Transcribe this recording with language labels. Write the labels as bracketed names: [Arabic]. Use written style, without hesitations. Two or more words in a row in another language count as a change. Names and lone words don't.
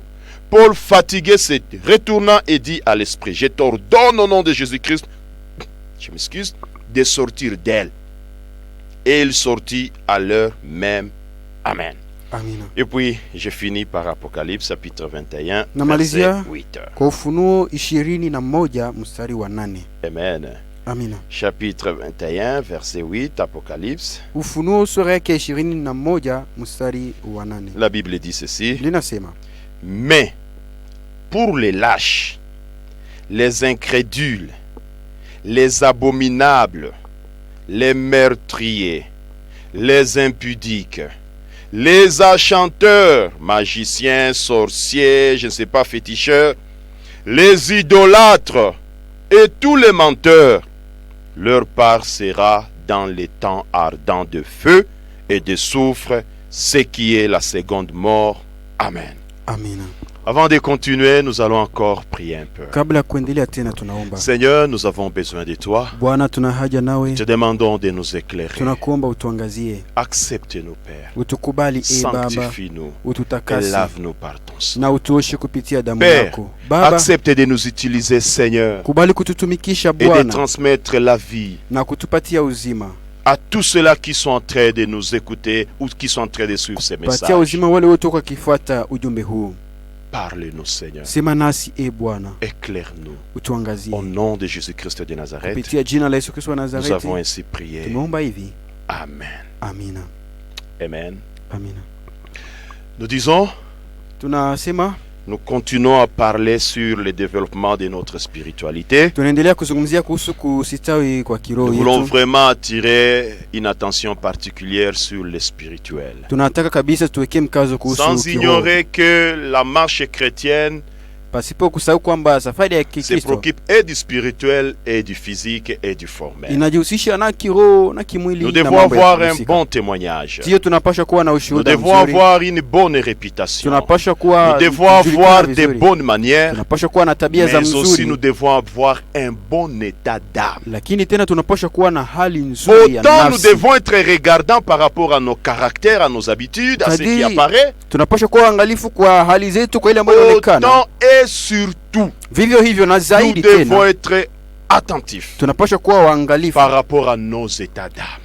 [French] Paul, fatigué, se retourna et dit à l'esprit, je t'ordonne au nom de Jésus-Christ, je m'excuse, de sortir d'elle. Et il sortit à l'heure même. Amen. [Swahili] Amina. [French] Et puis, je finis par Apocalypse chapitre 21, [Swahili] namalizia [French] verset 8. [Swahili] Kwa Ufunuo 21 mstari wa 8. [French] Amen. [Swahili] Amina. [French] Chapitre 21, verset 8, Apocalypse. [Swahili] Ufunuo sura yake 21 mstari wa 8. [French] La Bible dit ceci. [Swahili] Linasema, [French] mais pour les lâches, les incrédules, les abominables, les meurtriers, les impudiques, les enchanteurs, magiciens, sorciers, je ne sais pas, féticheurs, les idolâtres et tous les menteurs, leur part sera dans les temps ardents de feu et de soufre, ce qui est la seconde mort. Amen. [Swahili] Amina. [French] Avant de continuer, nous allons encore prier un peu. [Swahili] Kabla kuendelea tena tunaomba. [French] Seigneur, nous avons besoin de toi. [Swahili] Bwana tuna haja nawe. [French] Te demandons de nous éclairer. [Swahili] Tunakuomba utuangazie. [French] Accepte-nous, Père. [Swahili] Utukubali Baba. [French] Sanctifie-nous. [Swahili] Ututakase. [French] Et lave-nous par ton sang. [Swahili] Na utuoshe kupitia damu [French] Père, [Swahili] yako. Baba, [French] accepte de nous utiliser, Seigneur. [Swahili] Kubali kututumikisha [French] Et [Swahili] Bwana. [French] de transmettre la vie [Swahili] Na kutupatia uzima. [French] à tous ceux-là qui sont en train de nous écouter ou qui sont en train de suivre ces messages. [Swahili] Patia uzima wale wote kwa kifuata ujumbe huu. [French] Parle-nous, Seigneur. [Swahili] Sema nasi Bwana. [French] Éclaire-nous. [Swahili] Utuangazie. [French] Au nom de Jésus-Christ de Nazareth, [Swahili] Kupitia jina la Yesu Kristo wa [French] nous [Swahili] Nazareti. [French] avons ainsi prié. [Swahili] Tumeomba hivi. [French] Amen. [Swahili] Amina. [French] Amen. [Swahili] Amina. [French] Nous disons, [Swahili] Tunasema [French] nous continuons à parler sur le développement de notre spiritualité. [Swahili] tunaendelea kuzungumzia kuhusu kustawi kwa kiroho [French] Nous voulons [Swahili] yetu. [French] vraiment attirer une attention particulière sur le spirituel. [Swahili] Tunataka kabisa tuwekee mkazo kuhusu [French] Sans [Swahili] kiroho. [French] ignorer que la marche chrétienne [Swahili] Pasipo kusahau kwamba safari ya [French] se [Swahili] Kikristo [French] préoccupe et du spirituel et du physique et du formel. [Swahili] inajihusisha na kiroho na kimwili [French] Nous [Swahili] na [French] devons [Swahili] mambo ya [French] avoir un [Swahili] kuhusika. [French] bon témoignage. [Swahili] Ndiyo tunapaswa kuwa na [French] Nous [Swahili] ushuhuda [French] devons [Swahili] mzuri. [French] avoir une bonne réputation. [Swahili] Tunapaswa kuwa [French] Nous devons [Swahili] kujulikana [French] avoir des [Swahili] vizuri. [French] bonnes manières, [Swahili] Tunapaswa kuwa na tabia za [French] mais aussi [Swahili] mzuri. [French] nous devons avoir un bon état d'âme. [Swahili] Lakini tena tunapaswa kuwa na hali nzuri ya [French] Autant nous [Swahili] nafsi. [French] devons être regardants par rapport à nos caractères, à nos habitudes, à ce qui [Swahili] Kadiri [French] apparaît. [Swahili] tunapaswa kuwa angalifu kwa hali zetu, kwa ile ambayo inaonekana. [French] Autant et surtout, [Swahili] Vivyo hivyo na [French] nous [Swahili] zaidi [French] devons [Swahili] tena [French] être attentifs [Swahili] tunapaswa kuwa waangalifu [French] par rapport à nos états d'âme.